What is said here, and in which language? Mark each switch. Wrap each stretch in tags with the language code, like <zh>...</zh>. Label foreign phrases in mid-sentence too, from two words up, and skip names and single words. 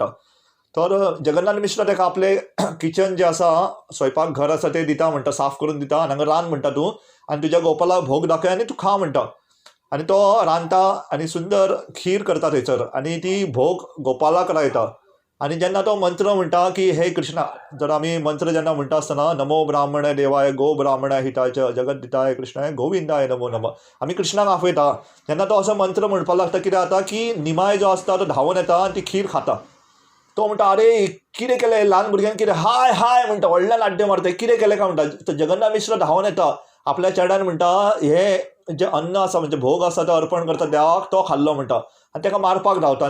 <kok>तर जगन्नाथ मिश्रा ताका आपले किचन जें आसा स्वयंपाक घर आसा तें दिता म्हणटा, साफ करून दिता आनी हांगा रांद म्हणटा तूं आनी तुज्या गोपालाक भोग दाखय आनी तूं खा म्हणटा. आनी तो रांदता आनी सुंदर खीर करता थंयसर आनी ती भोग गोपालाक लायता. आनी जेन्ना तो मंत्र म्हणटा की हे कृष्णा, जर आमी मंत्र जेन्ना म्हणटा आसतना</kok> <sa>नमो ब्राह्मण देवाय गो ब्राह्मण हिताय जगत दिताय कृष्णाय गोविंदाय नमो नमः</sa> <kok>आमी कृष्णाक आफयता. जेन्ना तो असो मंत्र म्हणपाक लागता कितें जाता की निमाय जो आसता तो धांवून येता आनी ती खीर खाता. तो म्हणटा आरे कितें केलें, ल्हान भुरग्यांक कितें हाय हाय म्हणटा, व्हडल्यान आड्डे मारता, कितें केलें काय म्हणटा. तो जगन्नाथ मिश्र धांवून येता आपल्या चेड्यान म्हणटा हे जे अन्न आसा म्हणजे भोग आसा तो अर्पण करता देवाक तो खाल्लो म्हणटा आनी ताका मारपाक धांवता.</kok>